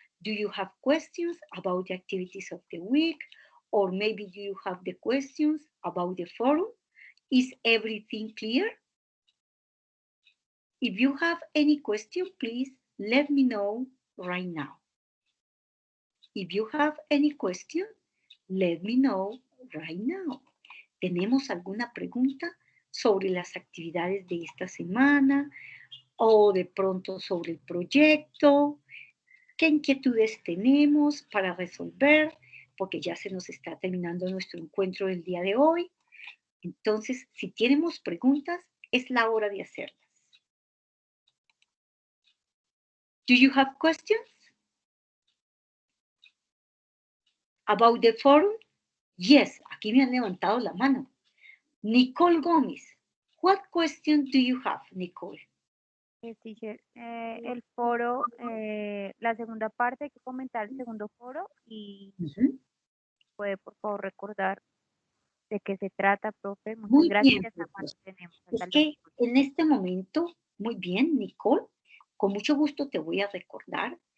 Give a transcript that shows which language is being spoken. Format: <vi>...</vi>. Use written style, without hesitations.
<en>Do you have questions about the activities of the week? Or maybe do you have the questions about the forum? Is everything clear? If you have any question, please let me know right now. If you have any question, let me know right now.</en> <es>¿Tenemos alguna pregunta sobre las actividades de esta semana o de pronto sobre el proyecto? ¿Qué inquietudes tenemos para resolver? Porque ya se nos está terminando nuestro encuentro del día de hoy. Entonces, si tenemos preguntas, es la hora de hacerlas.</es> <en>Do you have questions about the forum? Yes,</en> <es>aquí me han levantado la mano.</es> <en>Nicole Gómez, what question do you have, Nicole?</en> <es>Teacher, el foro, la segunda parte, hay que comentar el segundo foro y puede por favor recordar de qué se trata, profe. Muchas Muy gracias. bien, Hasta cuando tenemos. Es que en este momento, muy bien, Nicole, con mucho gusto te voy a recordar.</es>